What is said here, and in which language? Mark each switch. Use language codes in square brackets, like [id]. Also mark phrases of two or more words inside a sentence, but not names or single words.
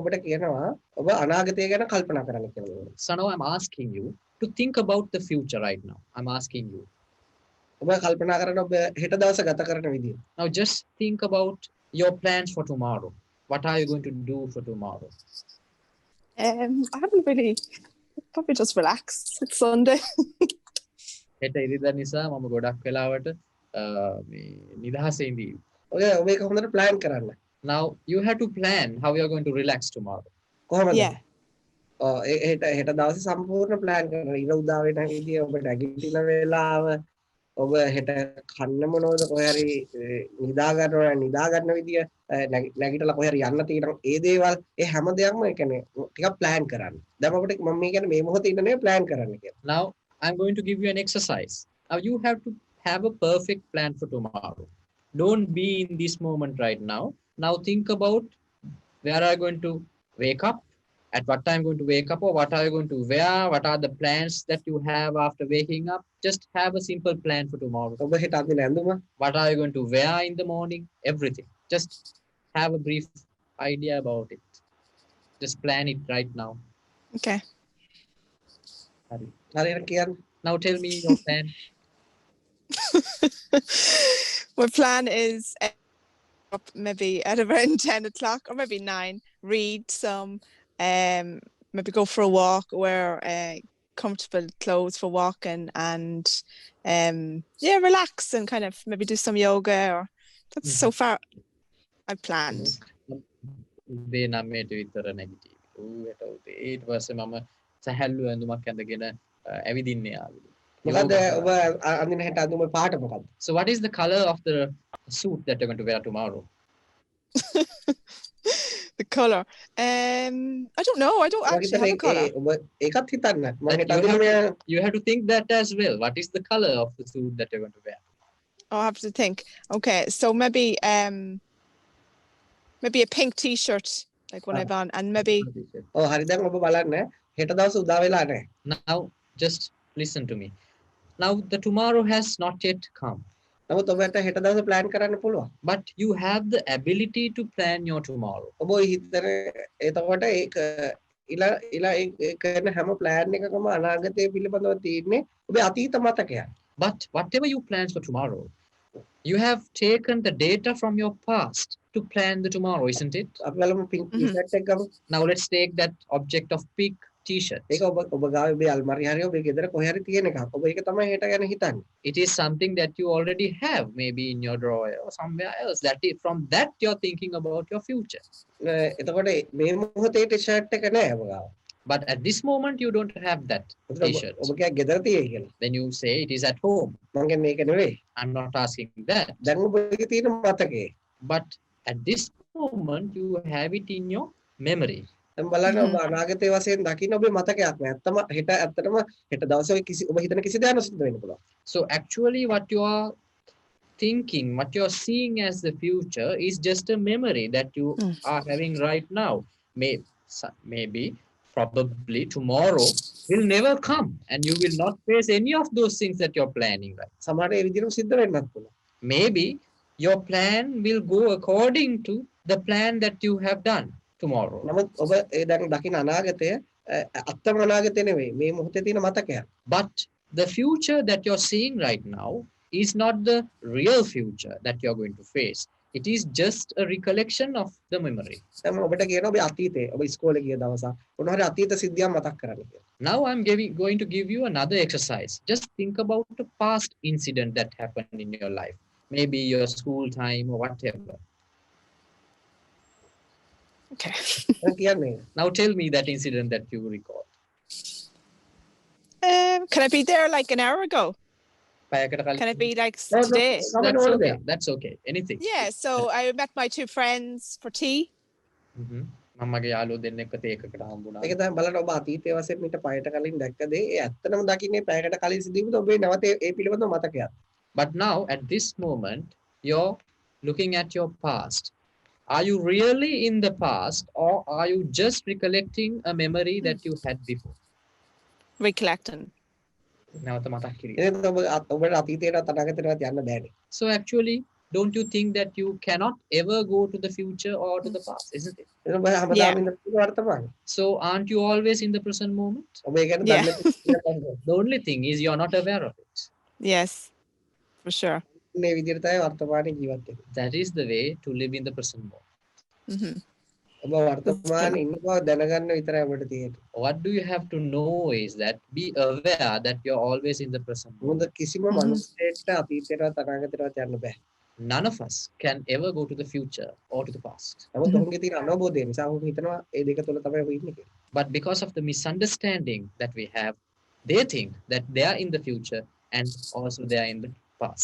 [en] So now I'm asking you to think about the future right now. I'm asking you. Now just think about your plans for tomorrow. What are you going to do for tomorrow? I haven't really, probably just relax. It's Sunday. [si] හෙට ඉරිදා නිසා මම ගොඩක් වෙලාවට මේ නිදහසේ ඉඳී. ඔය මේක හොඳට plan කරන්න. [en] Now you have to plan how you are going to relax tomorrow. [si] කොහොමද? [en] Yeah. [si] හෙට දවසේ සම්පූර්ණ plan කරන්න. ඉර උදා වෙන විදිය ඔබ නැගිටින වෙලාව ඔබ හෙට කන්න මොනවද කොහේ හරි නිදා ගන්න විදිය නැගිටලා කොහේ හරි යන්න තියෙනවා ඒ දේවල් ඒ හැම දෙයක්ම ඒ කියන්නේ ටිකක් plan කරන්න. දැන් අපිට මම මේ කියන්නේ මේ මොහොතේ ඉන්න නේ plan කරන්න කියලා. [en] Now I'm going to give you an exercise. Now you have to have a perfect plan for tomorrow. Don't be in this moment right now. Now think about where are you going to wake up, at what time going to wake up, or what are you going to wear, what are the plans that you have after waking up. Just have a simple plan for tomorrow. [si] ඔබ හෙට අඳින ඇඳුම [en] What are you going to wear in the morning, everything. Just have a brief idea about it. Just plan it right now. Okay. [si] හරියට කියන්න. [en] Now tell me your plan. My plan is up maybe at around 10 o'clock or maybe 9, read some, maybe go for a walk, wear comfortable clothes for walking, and yeah, relax and kind of maybe do some yoga. Or that's so far I planned. [si] උදේ 9ට විතර නැගිටි. ඌට උදේ ඊට පස්සේ මම සැහැල්ලු ඇඳුමක් ඇඳගෙන ඇවිදින්න යාළුවෝ. මොකද ඔබ අඳින හෙට අඳුම පාට මොකක්ද? [en] So what is the color of the suit that you're going to wear tomorrow? The color. I don't know. I don't actually have a color. [si] ඔබ ඒකත් හිතන්න. මම [en] But [si] හෙට අඳින [en] you have to think that as well. What is the color of the suit that you're going to wear? Oh, I have to think. Okay, so maybe maybe a pink T-shirt, like one I've on, and maybe [si] ඔව් හරි දැන් ඔබ බලන්න හෙට දවස් උදා වෙලා නැහැ. [en] Now just listen to me. Now the tomorrow has not yet come. [si] නමුත් ඔබට හෙට දවසේ plan කරන්න පුළුවන්. [en] But you have the ability to plan your tomorrow. [si] ඔබ හිතන එතකොට ඒක ඉලා ඒ කරන හැම plan එකකම අනාගතය පිළිබඳව තියෙන්නේ ඔබේ අතීත මතකයක්. [en] But whatever you plan for tomorrow, you have taken the data from your past to plan the tomorrow, isn't it? [si] අපි බලමු [en] pink t-shirt [si] එක ගමු. [en] Now let's take that object of pink t-shirt. [si] ඒක ඔබ ගාව ඔබේ අල්මාරිය හරි ඔබේ ගෙදර කොහේ හරි තියෙන එකක්. ඔබ ඒක තමයි හෙට ගැන හිතන්නේ. [en] It is something that you already have, maybe in your drawer or somewhere else. That is, from that you're thinking about your future. [si] එතකොට මේ මොහොතේ t-shirt එක නෑ ඔබ ගාව. [en] But at this moment, you don't have that t-shirt. [si] ඔබ කිය ගෙදර තියෙයි කියලා. [en] Then you say it is at home. [si] මම කියන්නේ ඒක නෙවෙයි. [en] I'm not asking that. [si] දැන් ඔබගේ තියෙන මතකේ. [en] But at this moment, you have it in your memory. [si] දැන් බලන්න ඔබ අනාගතයේ වශයෙන් දකින්න ඔබේ මතකයක් නෑ. ඇත්තම හෙට ඇත්තටම හෙට දවසේ ඔය කිසි ඔබ හිතන කිසි දෙයක් නොසිද්ධ වෙන්න පුළුවන්. [en] So actually what you are thinking, what you are seeing as the future is just a memory that you are having right now. Maybe, probably tomorrow will never come and you will not face any of those things that you're planning, right? [si] සමහරට ඒ විදිහටම සිද්ධ වෙන්නත් පුළුවන්. [en] Maybe your plan will go according to the plan that you have done tomorrow. [si] නමුත් ඔබ ඒ දැන් දකින්න අනාගතය අත්තම අනාගතය නෙවෙයි. මේ මොහොතේ තියෙන මතකයක්. [en] But the future that you're seeing right now is not the real future that you're going to face. It is just a recollection of the memory. [si] දැන් ඔබට කියනවා ඔබේ අතීතේ ඔබ ඉස්කෝලේ ගිය දවස මොනවාරි අතීත සිද්ධියක් මතක් කරන්න කියලා. [en] Now I'm going to give you another exercise. Just think about the past incident that happened in your life. Maybe your school time or whatever. Okay. [si] දැන් කියන්නේ [en] Now tell me that incident that you recall. Can I be there like an hour ago? [si] පැයකට කලින්. [en] Can it be like today? That's okay. That's okay. Anything. Yeah, so I met my 2 friends for tea. [si] මම මගේ යාළුවෝ දෙන්නෙක්ව තේ එකකට හම්බුණා. ඒක තමයි බලන්න ඔබ අතීතයේ වශයෙන් මීට පයට කලින් දැක්ක දේ ඒ ඇත්තටම දකින්නේ පැයකට කලින් සිදුවීමද ඔබේ නැවත ඒ පිළිබඳව මතකයක්. [en] But now at this moment you're looking at your past. Are you really in the past or are you just recollecting a memory that you had before? Recollecting. [si] නැවත මතක් කිරීම. එහෙනම් ඔබට අතීතයට අනාගතයට යන්න බෑනේ. [en] So actually, don't you think that you cannot ever go to the future or to the past, isn't it? [si] එහෙනම් ඔබ හැමදාම ඉන්න වර්තමානයේ. [en] So aren't you always in the present moment? [si] ඔබ ඒ ගැන දන්නේ [en] The only thing is you're not aware of it. Yes, for sure. [si] මේ විදිහට තමයි වර්තමානයේ ජීවත් වෙන්නේ. [en] That is the way to live in the present moment. Mhm. [si] ඔබ වර්තමානයේ ඉන්න බව දැනගන්න විතරයි ඔබට තියෙන්නේ. [en] What do you have to know is that be aware that you're always in the present [si] මොකද [en] moment. [si] කිසිම මනුස්සයෙක්ට අතීතයටවත් අනාගතයටවත් යන්න බෑ. [en] None of us can ever go to the future or to the past. [si] නමුත් ඔහුගේ තියෙන අනවබෝධය නිසා ඔහු හිතනවා ඒ දෙක තුල තමයි ඔහු ඉන්නේ කියලා. [en] But because of the misunderstanding that we have, they think that they are in the future and also they are in the past.